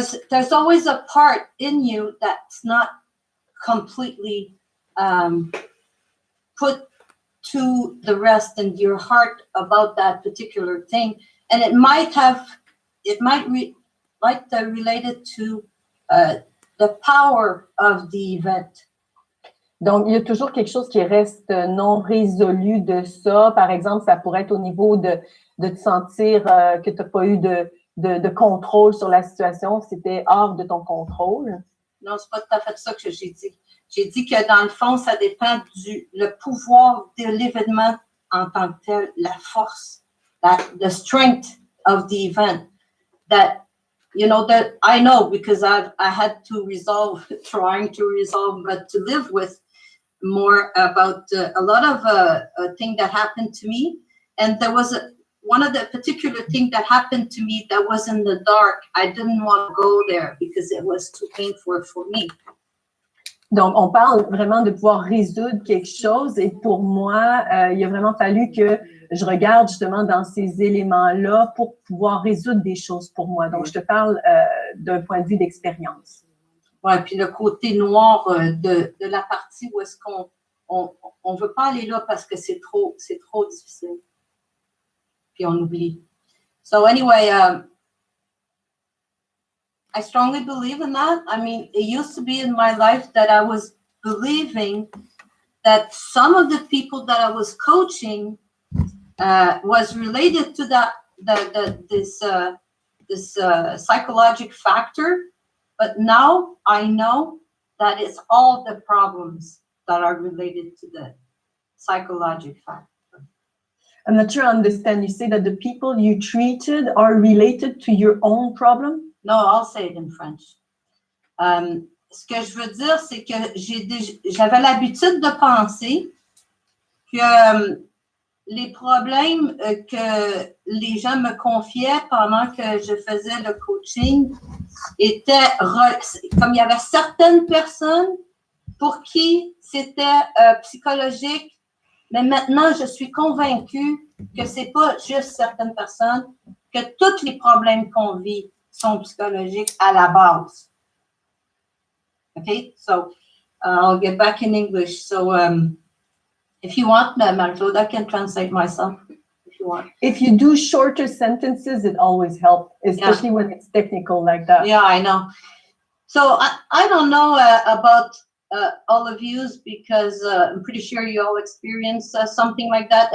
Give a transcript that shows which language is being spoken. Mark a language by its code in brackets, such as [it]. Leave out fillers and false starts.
[en] there's always a part in you that's not completely put to the rest in your heart about that particular thing, and it might related to the power of the event. [fr] Donc, il y a toujours quelque chose qui reste non résolu de ça. Par exemple, ça pourrait être au niveau de te sentir que tu n'as pas eu de contrôle sur la situation, que c'était hors de ton contrôle. Non, c'est pas tout à fait ça que j'ai dit. J'ai dit que dans le fond, ça dépend le pouvoir de l'événement en tant que tel, la force, [en] the strength of the event. That, you know, that I know because I had to trying to resolve, but to live with more about a lot of things that happened to me. And there was one of the particular things that happened to me that was in the dark. I didn't want to go there because it was too painful for me. [fr] Donc, on parle vraiment de pouvoir résoudre quelque chose et pour moi, il a vraiment fallu que je regarde justement dans ces éléments-là pour pouvoir résoudre des choses pour moi. Donc, je te parle d'un point de vue d'expérience. Ouais, puis le côté noir de la partie où est-ce qu'on veut pas aller là parce que c'est trop difficile. Puis on oublie. [en] So anyway, I strongly believe in that. I mean, it used to be in my life that I was believing that some of the people that I was coaching was related to this psychological factor. But now I know that it's all the problems that are related to the psychological factor. I'm not sure I understand. You say that the people you treated are related to your own problem? No, I'll say it in French. [fr] Ce que je veux dire, c'est que j'avais l'habitude de penser que les problèmes que les gens me confiaient pendant que je faisais le coaching étaient comme il y avait certaines personnes pour qui c'était psychologique, mais maintenant je suis convaincue que c'est pas juste certaines personnes, que tous les problèmes qu'on vit sont psychologiques à la base. [en] Okay, so I'll get back in English. So if you want, Marie-Claude, I can translate myself if you want. If you do shorter sentences, it always helps, especially when it's technical like that. Yeah, I know. So I don't know about all of you because I'm pretty sure you all experience something like that.